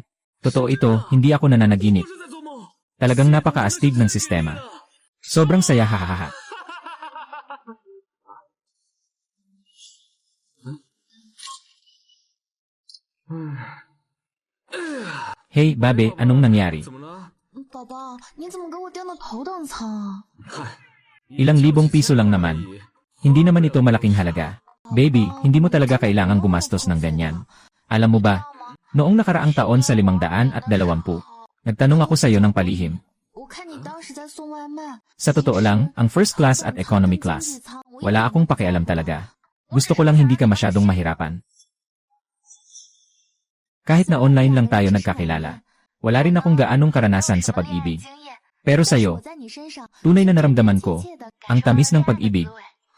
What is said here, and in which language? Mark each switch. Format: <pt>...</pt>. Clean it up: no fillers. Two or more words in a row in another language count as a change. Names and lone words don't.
<tl>Totoo ito, hindi ako nananaginip. Talagang napakaastig ng sistema. Sobrang saya, hahaha.</tl> <en>Hey, babe,</en> <tl>anong nangyari? Papa,</tl> <zh>你怎么给我颠得头等舱啊？</zh> <tl>Ilang libong piso lang naman. Hindi naman ito malaking halaga. Baby, hindi mo talaga kailangang gumastos ng ganyan. Alam mo ba, noong nakaraang taon sa 520, nagtanong ako sa iyo ng palihim.</tl> <zh>我看你当时在送外卖。</zh> <tl>Sa totoo lang, ang</tl> <en>first class</en> <tl>at</tl> <en>economy class.</en> <tl>Wala akong pakialam talaga. Gusto ko lang hindi ka masyadong mahirapan. Kahit na online lang tayo nagkakilala, wala rin akong gaanong karanasan sa pag-ibig. Pero sa'yo, tunay na naramdaman ko, ang tamis ng pag-ibig.</tl>